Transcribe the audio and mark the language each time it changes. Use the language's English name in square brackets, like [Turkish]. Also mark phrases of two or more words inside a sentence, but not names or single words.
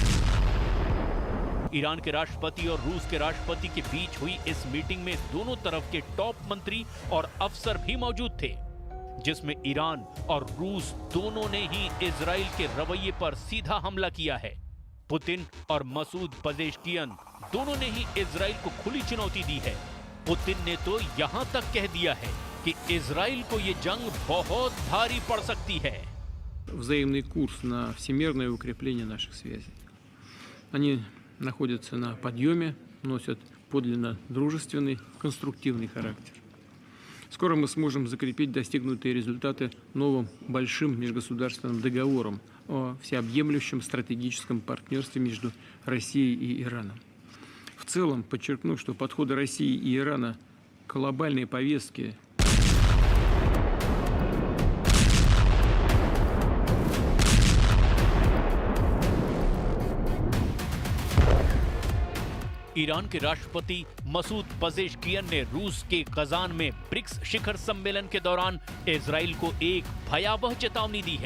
[Hindi] ईरान के राष्ट्रपति और रूस के राष्ट्रपति के बीच हुई इस मीटिंग में दोनों तरफ के टॉप मंत्री और अफसर भी मौजूद थे, जिसमें ईरान और रूस दोनों ने ही इजराइल के रवैये पर सीधा हमला किया है। पुतिन और मसूद पजेश्कियन दोनों ने ही इजराइल को खुली चुनौती दी है। पुतिन ने तो यहां तक कह दिया है कि इजराइल को ये जंग बहुत भारी पड़ सकती है। [Russian] Взаимный курс на всемирное укрепление наших связей. Они находятся на подъеме, носят подлинно дружественный, конструктивный характер. Скоро мы сможем закрепить достигнутые результаты новым большим межгосударственным договором о всеобъемлющем стратегическом партнерстве между Россией и Ираном. В целом, подчеркну, что подходы России и Ирана к глобальной повестке [Hindi] ईरान के राष्ट्रपति मसूद पजेश्कियन ने रूस के कजान में ब्रिक्स शिखर सम्मेलन के दौरान इजराइल को एक भयावह चेतावनी दी है।